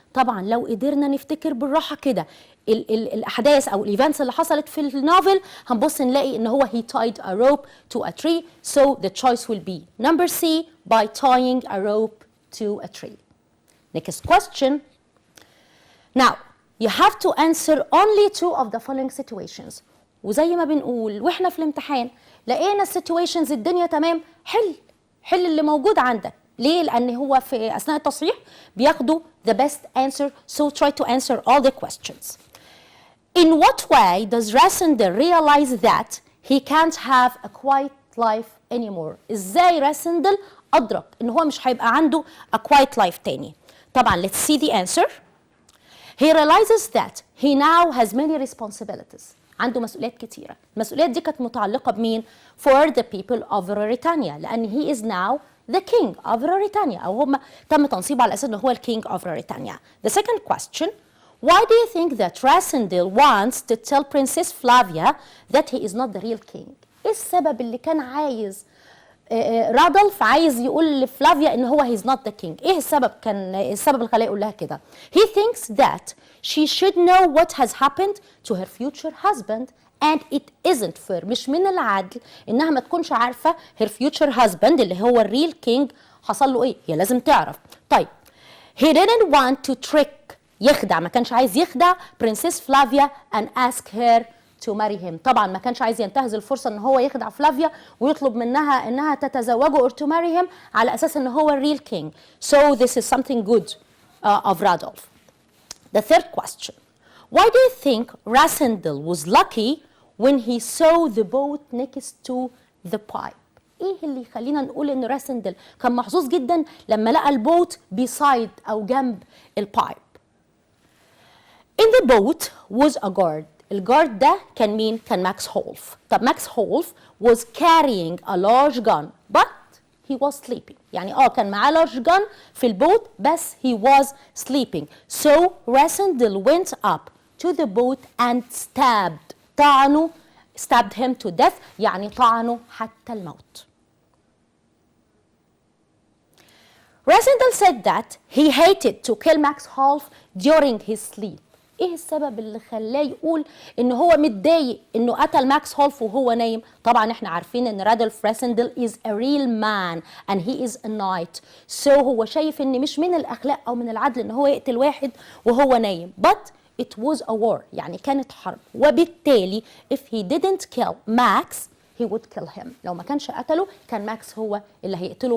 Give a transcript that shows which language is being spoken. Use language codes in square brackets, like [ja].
[ar] طبعا لو قدرنا نفتكر بالراحه كده الاحداث او الايفنتس اللي حصلت في النوفل هنبص نلاقي ان هو [en] he tied a rope to a tree, so the choice will be number C, by tying a rope to a tree. Next question. Now you have to answer only two of the following situations. [ar] وزي ما بنقول واحنا في الامتحان لقينا السيتويشنز الدنيا تمام، حل اللي موجود عندك. ليه؟ لان هو في اثناء التصحيح بياخدوا [en] the best answer, so try to answer all the questions. In what way does Rassendyll realize that he can't have a quiet life anymore؟ [ar] ازاي راسندل ادرك ان هو مش هيبقى عنده a [en] quiet life تاني؟ طبعا let's see the answer. He realizes that he now has many responsibilities. [ar] عنده مسؤوليات كتيرة. المسؤوليات دي كانت متعلقة بمين؟ [en] For the people of Ruritania، [ar] لأن [en] he is now the king of Ruritania، [ar] أو هم تم تنصيبه على أساس إن هو king of Ruritania. [en] The second question. Why do you think that Rassendyll wants to tell Princess Flavia that he is not the real king؟ [ar] إيه السبب اللي كان عايز رادولف عايز يقول لفلافيا ان هو [en] he's not the king؟ [ar] ايه السبب؟ كان السبب اللي خلاه يقول لها كده. [en] He thinks that she should know what has happened to her future husband and it isn't fair. [ar] مش من العدل انها ما تكونش عارفه [en] her future husband [ar] اللي هو الريل كينج حصل له ايه، هي لازم تعرف. [en] طيب he didn't want to trick، [ar] يخدع، ما كانش عايز يخدع [en] Princess Flavia and ask her to marry him. [ar] طبعا ما كانش عايز ينتهز الفرصه ان هو يخدع فلافيا ويطلب منها انها تتزوجه [en] or to marry him [ar] على اساس ان هو الريل king. [en] So this is something good of Rudolph. The third question. Why do you think Rassendyll was lucky when he saw the boat next to the pipe؟ [ar] ايه اللي يخلينا نقول ان راسندل كان محظوظ جدا لما لقى البوت beside او جنب البايب؟ [en] In the boat was a guard. [ar] الجارد ده كان مين؟ كان ماكس هولف. طب ماكس هولف [en] was carrying a large gun but he was sleeping. [ar] يعني كان معاه [en] large gun [ar] في البوت بس [en] he was sleeping. So Rassendyll went up to the boat and طعنه stabbed him to death، [ar] يعني طعنه حتى الموت. [en] Rassendyll said that he hated to kill Max Holf during his sleep. [ar] ايه السبب اللي خلاه يقول ان هو متضايق انه قتل ماكس هولف وهو نايم؟ طبعا احنا عارفين ان رادولف راسندل [en] is a real man and he is a knight. So [ar] هو شايف ان مش من الاخلاق او من العدل ان هو يقتل واحد وهو نايم. [en] But it was a war، [ar] يعني كانت حرب، وبالتالي [en] if he didn't kill Max he would kill him. [ar] لو ما كانش قتله كان ماكس هو اللي هيقتله.